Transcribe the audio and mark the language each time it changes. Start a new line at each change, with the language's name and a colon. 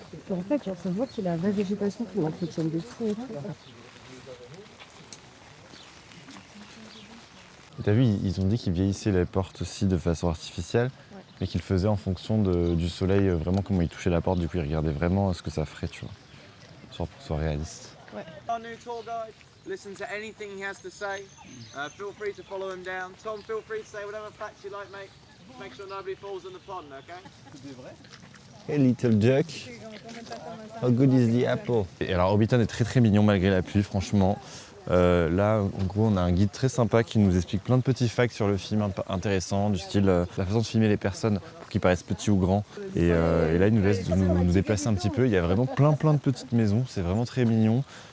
French: En fait, genre, ça se voit qu'il a la vraie végétation qui l'entretient de fou et tout. T'as vu, ils ont dit qu'ils vieillissaient les portes aussi de façon artificielle, mais qu'ils le faisaient en fonction du soleil, vraiment comment ils touchaient la porte, du coup ils regardaient vraiment ce que ça ferait, tu vois. Genre pour que ce soit réaliste. Ouais.
English: Our new tour guide, listen to anything he has to say. Feel free to follow him down. Tom, feel free to say whatever facts you like, mate. Make sure nobody falls in the pond, okay? Hey little duck, how good is the apple?
French: Et alors Hobbiton est très très mignon malgré la pluie, franchement. Là, en gros, on a un guide très sympa qui nous explique plein de petits facts sur le film intéressants, du style la façon de filmer les personnes pour qu'ils paraissent petits ou grands. Et là, il nous laisse nous déplacer un petit peu. Il y a vraiment plein de petites maisons, c'est vraiment très mignon.